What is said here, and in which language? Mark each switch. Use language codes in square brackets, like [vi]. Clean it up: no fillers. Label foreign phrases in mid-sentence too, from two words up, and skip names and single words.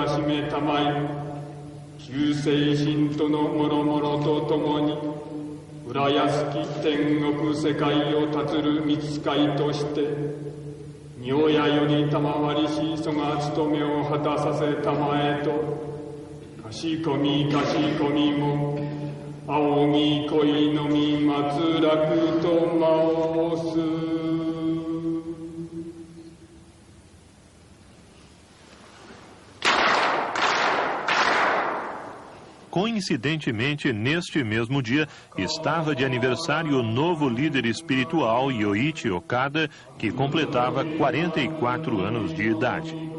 [ja] しめたまい、救世神とのもろもろとともに、浦安き天国世界を立つる御使いとして、仁親より賜りしそが務めを果たさせたまえと、かしこみも、仰ぎ恋のみ祭らくと申す。 [pt] Coincidentemente, neste mesmo dia, estava de aniversário o novo líder espiritual Yoichi Okada, que completava 44 anos de idade.